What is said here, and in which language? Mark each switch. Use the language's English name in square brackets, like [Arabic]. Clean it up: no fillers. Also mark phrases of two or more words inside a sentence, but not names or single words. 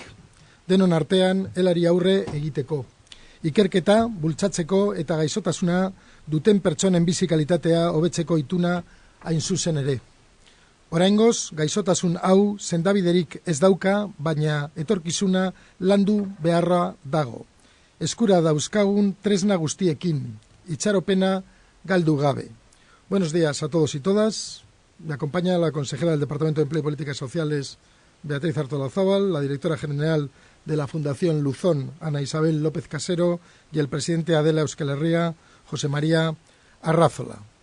[Basque] Denon artean helari aurre egiteko. Ikerketa, bultzatzeko eta gaixotasuna duten pertsonen bizi kalitatea hobetzeko ituna hain zuzen ere. Oraingoz, gaixotasun hau sendabiderik ez dauka, baina etorkizuna landu beharra dago. Eskura dauzkagun tresna guztiekin, itxaropena galdu gabe. [Spanish] Buenos días a todos y todas. Me acompaña la consejera del Departamento de Empleo y Políticas Sociales, Beatriz Artolazabal, la directora general de la Fundación Luzón, Ana Isabel López Casero, y el presidente de Adela Euskal Herria, José María Arrazola.